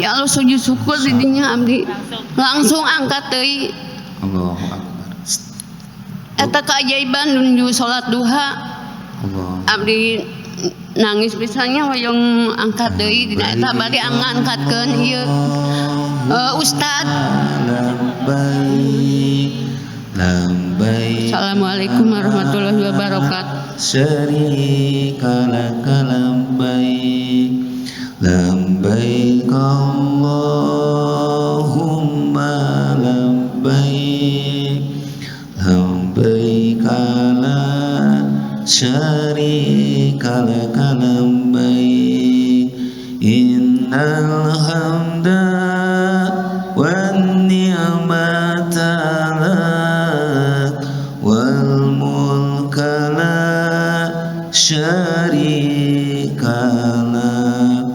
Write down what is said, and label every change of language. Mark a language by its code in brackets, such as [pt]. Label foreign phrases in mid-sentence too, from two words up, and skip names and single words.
[ar] يا الله [su] sujud syukur tidinya abdi langsung angkat deui. [ar] الله أكبر. [su] Eta keajaiban nuju salat duha. Abdi nangis pisannya hoyong angkat deui dina eta bari angangkatkeun ieu ustad. [ar] السلام عليكم ورحمة الله وبركاته. شريك لك لبيك لبيك اللهم لبيك لبيك لا شريك لك لبيك إن الحمد والنعمة شريكله.